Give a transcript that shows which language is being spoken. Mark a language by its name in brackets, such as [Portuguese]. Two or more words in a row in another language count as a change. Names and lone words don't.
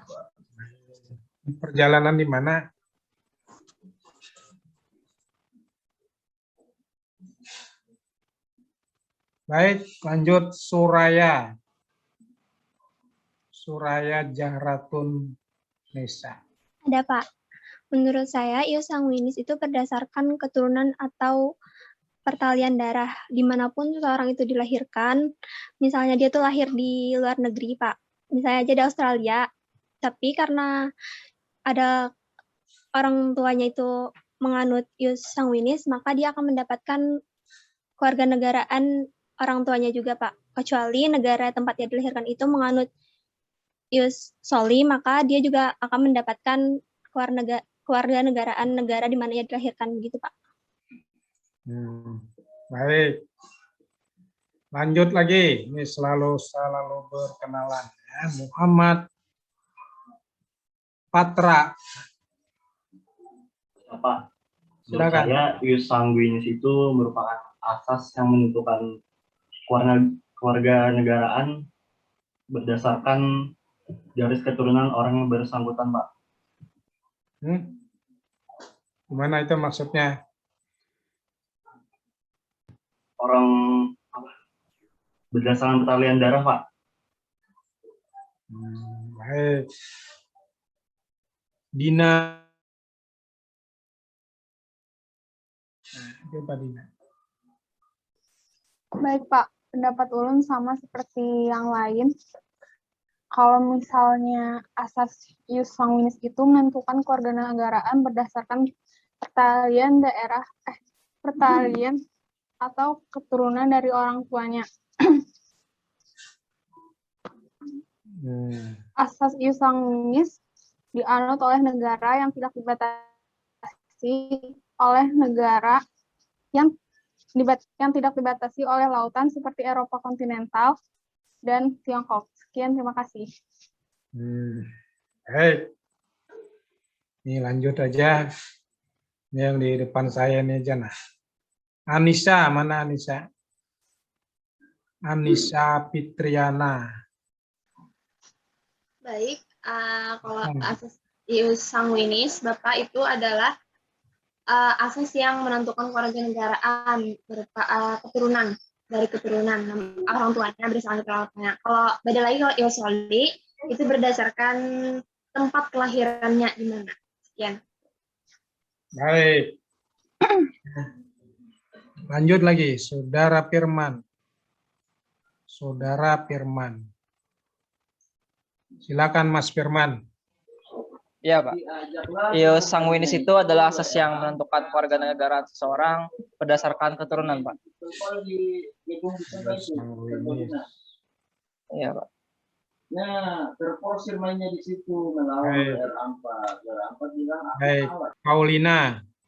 [Indonesian] perjalanan di mana? Baik, lanjut Suraya. Suraya Jahratun Nisa. Ada, Pak. Menurut saya, [Latin] ius sanguinis [Indonesian] itu berdasarkan keturunan atau pertalian darah. Dimanapun seseorang itu dilahirkan, misalnya dia tuh lahir di luar negeri, Pak. Misalnya aja di Australia, tapi karena ada orang tuanya itu menganut [Latin] ius sanguinis, [Indonesian] maka dia akan mendapatkan kewarganegaraan orang tuanya juga, Pak. Kecuali negara tempat dia dilahirkan itu menganut [Latin] ius soli, [Indonesian] maka dia juga akan mendapatkan kewarganegaraan negara di mana ia dilahirkan, begitu, Pak. Baik. Lanjut lagi. Ini selalu berkenalan. Ya. Muhammad Patra. Pak, menurut Silakan. saya [Latin] ius sanguinis [Indonesian] itu merupakan asas yang menentukan kewarganegaraan berdasarkan garis keturunan orang yang bersangkutan, Pak. Gimana itu maksudnya? Orang berdasarkan pertalian darah, Pak. Baik. Dina. Coba Dina. Baik, Pak. Pendapat ulun sama seperti yang lain. Kalau misalnya asas [Latin] ius sanguinis [Indonesian] itu menentukan kewarganegaraan berdasarkan pertalian pertalian atau keturunan dari orang tuanya. Asas [Latin] ius sanguinis [Indonesian] dianut oleh negara yang tidak dibatasi oleh negara yang tidak dibatasi oleh lautan seperti Eropa kontinental dan Tiongkok. Sekian, terima kasih. Baik. Ini lanjut aja. Ini yang di depan saya ini Jana. Anissa, mana Anissa? Anissa Fitriana. Baik, kalau asas [Latin] ius sanguinis, [Indonesian] Bapak, itu adalah asas yang menentukan kewarganegaraan berupa keturunan dari keturunan orang tuanya berdasarkan keturunannya. Kalau beda lagi kalau [Latin] ius soli [Indonesian] itu berdasarkan tempat kelahirannya di mana. Sekian. Baik. Lanjut lagi, Saudara Firman. Saudara Firman. Silakan Mas Firman. Iya, Pak. [Latin] Ius sanguinis [Indonesian] itu adalah asas yang menentukan kewarganegaraan seseorang berdasarkan keturunan, Pak. Iya, Pak. Nah, terporsir mainnya di situ melawan R4. R4 bilang Baik, Paulina.